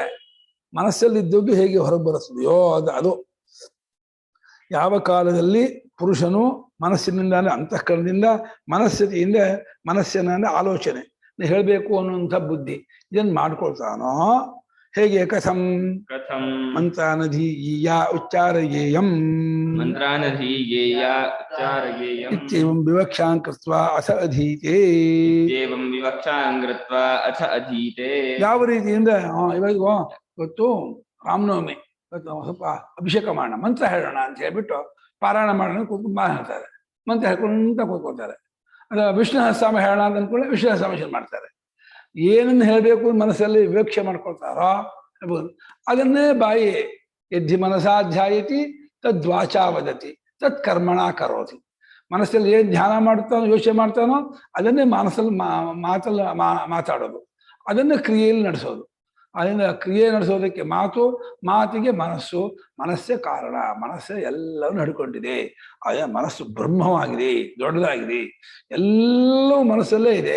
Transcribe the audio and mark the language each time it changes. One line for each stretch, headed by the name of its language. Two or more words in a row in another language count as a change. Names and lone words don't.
Kannada: ಮನಸ್ಸಲ್ಲಿದ್ದದ್ದು ಹೇಗೆ ಹೊರಗೆ ಬರುತ್ತದೆಯೋ ಅದು ಯಾವ ಕಾಲದಲ್ಲಿ ಪುರುಷನು ಮನಸ್ಸಿನಿಂದ ಅಂತಃಕರಣದಿಂದ ಮನಸ್ಥಿತಿಯಿಂದ ಮನಸ್ಸಿನ ಆಲೋಚನೆ ಹೇಳಬೇಕು ಅನ್ನುವಂಥ ಬುದ್ಧಿ ಇದನ್ನು ಮಾಡ್ಕೊಳ್ತಾನೋ, ಹೇಗೆ ಕಥಂ
Sanskrit: ಕಥಂ ಮಂತ್ರಾನಧೀಯ ಉಚ್ಚಾರಯೇಯಂ ಮಂತ್ರಾನಧೀಯೇಯ ಉಚ್ಚಾರಯೇಯಂ ಇತ್ಯೇವಂ ವಿವಕ್ಷಾಂ ಕೃತ್ವಾ ಅಥ ಅಧೀತೆ. ಇತ್ಯೇವಂ ವಿವಕ್ಷಾಂ ಕೃತ್ವಾ ಅಥ ಅಧೀತೆ.
Kannada: ಯಾವ ರೀತಿಯಿಂದ ಇವತ್ತು ರಾಮನವಮಿ, ಇವತ್ತು ಸ್ವಲ್ಪ ಅಭಿಷೇಕ ಮಾಡೋಣ, ಮಂತ್ರ ಹೇಳೋಣ ಅಂತ ಹೇಳ್ಬಿಟ್ಟು ಪಾರಾಯಣ ಮಾಡೋಣ ಕೂತ್ಕೊಂಡು ಹೇಳ್ತಾರೆ, ಮಂತ್ರ ಹೇಳ್ಕೊಂತ ಕೂತ್ಕೊಳ್ತಾರೆ. ಅದು ವಿಷ್ಣು ಸಹಸ್ರನಾಮ ಹೇಳೋಣ ಅಂತ ಅಂದ್ಕೊಳ್ಳಿ, ವಿಷ್ಣು ಸಹಸ್ರನಾಮ ಶುರು ಮಾಡ್ತಾರೆ. ಏನನ್ನು ಹೇಳಬೇಕು ಮನಸ್ಸಲ್ಲಿ ವಿವಕ್ಷೆ ಮಾಡ್ಕೊಳ್ತಾರೋ ಅದನ್ನೇ ಬಾಯಿ
Sanskrit: ಯದ್ಧಿ ಮನಸಾಧ್ಯಾಯತಿ ತದ್ವಾಚಾ ವದತಿ ತತ್ ಕರ್ಮಣ ಕರೋತಿ.
Kannada: ಮನಸ್ಸಲ್ಲಿ ಏನು ಧ್ಯಾನ ಮಾಡ್ತಾನೋ ಯೋಚನೆ ಮಾಡ್ತಾನೋ ಅದನ್ನೇ ಮನಸ್ಸಲ್ಲಿ ಮಾತಲ್ಲಿ ಮಾತಾಡೋದು, ಅದನ್ನು ಕ್ರಿಯೆಯಲ್ಲಿ ನಡೆಸೋದು. ಅದರಿಂದ ಕ್ರಿಯೆ ನಡೆಸೋದಕ್ಕೆ ಮಾತು, ಮಾತಿಗೆ ಮನಸ್ಸು, ಮನಸ್ಸೇ ಕಾರಣ, ಮನಸ್ಸೇ ಎಲ್ಲವೂ ನಡ್ಕೊಂಡಿದೆ. ಅದೇ ಮನಸ್ಸು ಬ್ರಹ್ಮವಾಗಿದೆ, ದೊಡ್ಡದಾಗಿದೆ, ಎಲ್ಲವೂ ಮನಸ್ಸಲ್ಲೇ ಇದೆ.